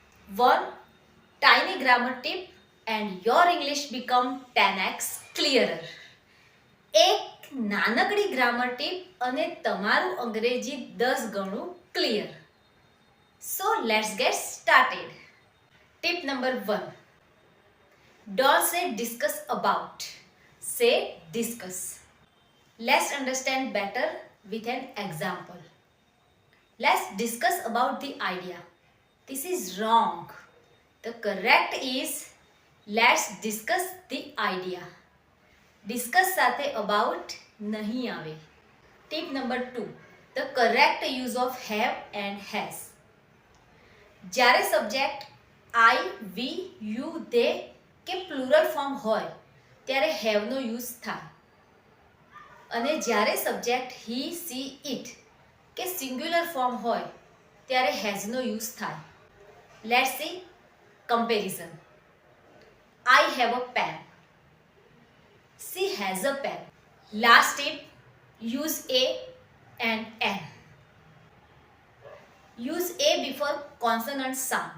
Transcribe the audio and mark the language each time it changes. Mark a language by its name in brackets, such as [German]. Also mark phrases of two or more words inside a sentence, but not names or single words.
[English] One tiny grammar tip and your English become 10x clearer. [Gujarati] એક નાનકડી ગ્રામર ટીપ અને તમારું અંગ્રેજી 10 ગણું ક્લિયર. [English] So let's get started. Tip number 1. Don't say discuss about. Say discuss. Let's understand better with an example. Let's discuss about the idea. This is wrong. The correct is let's discuss the idea. [Gujarati] Discuss સાથે about નહીં આવે. [English] Tip number 2. The correct use of have and has. [Gujarati] જ્યારે સબ્જેક્ટ [English] I, we, you, they [Gujarati] કે પ્લુરલ ફોર્મ હોય ત્યારે have નો યુઝ થાય અને જ્યારે સબ્જેક્ટ [English] he, she, it [Gujarati] કે સિંગ્યુલર ફોર્મ હોય ત્યારે has નો યુઝ થાય. [English] Let's see comparison. I have a pen. She has a pen. Last tip, use a and an. Use a before consonant sound.